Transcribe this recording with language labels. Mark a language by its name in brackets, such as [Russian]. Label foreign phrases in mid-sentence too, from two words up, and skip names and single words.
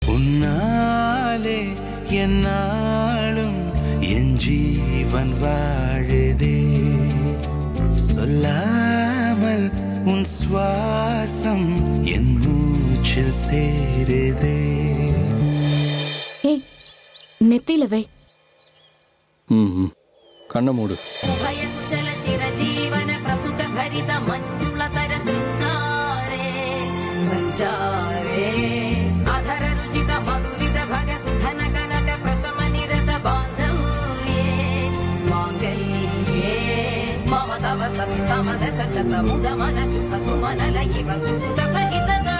[Tamil] உன்னாலே என்னாலும் என் ஜீவன் வாழுதே சொல்லாமல் உன் சுவாசம் என் மூச்சில் சேருதே. நெத்தியில வை. [Malayalam] കണ്ണ മൂട്. [Sanskrit] ചിരജീവന പ്രസുഖ ഭരിത മഞ്ജുളതര ശൃംഗാരേ സഞ്ചാരേ അധര രുചിത മധുരിത ഭഗ സുധന കനക പ്രശമ നിരത ബാന്ധവ്യേ മാംഗല്യേ മമ തവ സതി സമദശ ശത മുദ മന ശുഭ സുമന ലയിവ സുസുത സഹിത